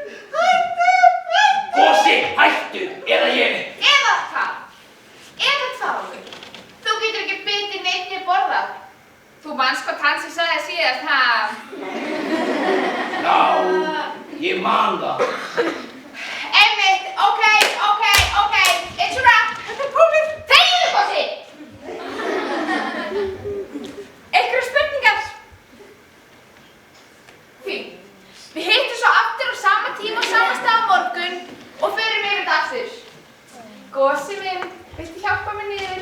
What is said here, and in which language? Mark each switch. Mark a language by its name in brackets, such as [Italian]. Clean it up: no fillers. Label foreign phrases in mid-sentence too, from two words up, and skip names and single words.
[Icelandic] Gosi, hættu, eða ég. Eða hvað? Þú getur ekki bitið neitt né borðað. Þú manst hvað Tansi sagði síðast, ha? Já, ég man það. Einmitt, [English] ok. It's a wrap. [Icelandic] Þetta er búið. Þegiðu, Gosi. Einhverjar spurningar? Fínt. Við hittum svo aftur á sama tíma og sama stað á morgun og förum yfir þetta aftur. Gosi minn, viltu hjálpa mér niður?